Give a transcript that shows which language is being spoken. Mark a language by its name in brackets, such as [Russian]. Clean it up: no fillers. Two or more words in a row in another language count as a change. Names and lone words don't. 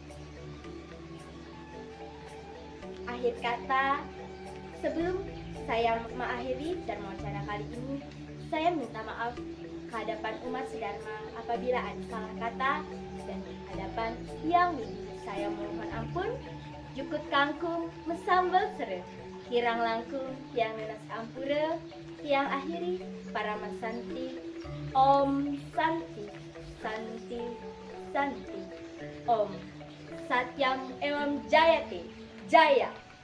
[Indonesian] Akhir kata, sebelum saya mengakhiri Dharma Wacana kali ini, saya minta maaf ke hadapan umat Dharma apabila ada salah kata dan di hadapan yang Saya mohon ampun, [Balinese] jukut kangkung mesambel sere, kirang langkung tiang nenas ampura, tiang akhiri para masanti, [Sanskrit] Om Santi, Santi, Santi, Om Satyam Emam Jayate, Jaya.